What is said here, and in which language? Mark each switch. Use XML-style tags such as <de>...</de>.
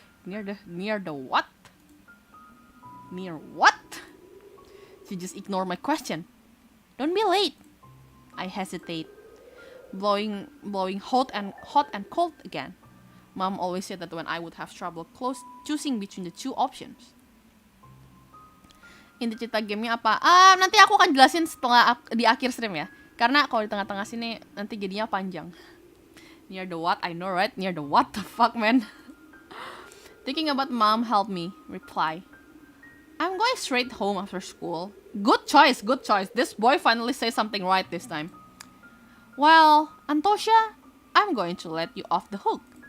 <en>Near what? Near what? She just ignored my question. Don't be late. I hesitate, blowing hot and cold again. Mom always said that when I would have trouble choosing between the two options.</en> <id>Inti cerita gamenya apa? Nanti aku akan jelasin setelah di akhir stream ya. Karena kalau di tengah-tengah sini nanti jadinya panjang.</id> <en>Near the what? I know right? Near the what the fuck, man? Thinking about Mom helped me reply. I'm going straight home after school. Good choice. This boy finally says something right this time. Well, Antosha, I'm going to let you off the hook.</en>